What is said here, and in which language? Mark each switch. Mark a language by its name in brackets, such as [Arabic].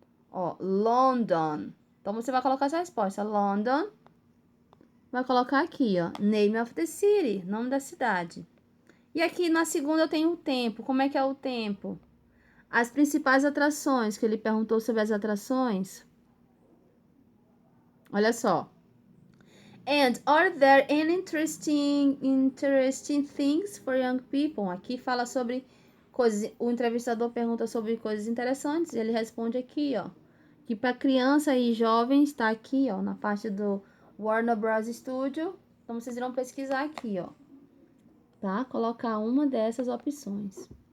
[Portuguese] Ó, London. Então, você vai colocar essa resposta, London. Vai colocar aqui, ó, [English] name of the city, [Portuguese] nome da cidade. E aqui na segunda eu tenho o tempo. Como é que é o tempo? As principais atrações, que ele perguntou sobre as atrações. Olha só. [English] And are there any interesting things for young people? [Portuguese] Aqui fala sobre coisas. O entrevistador pergunta sobre coisas interessantes. E ele responde aqui, ó. Que para criança e jovem está aqui, ó, na parte do Warner Bros. Studio. Então vocês irão pesquisar aqui, ó. Tá? Colocar uma dessas opções.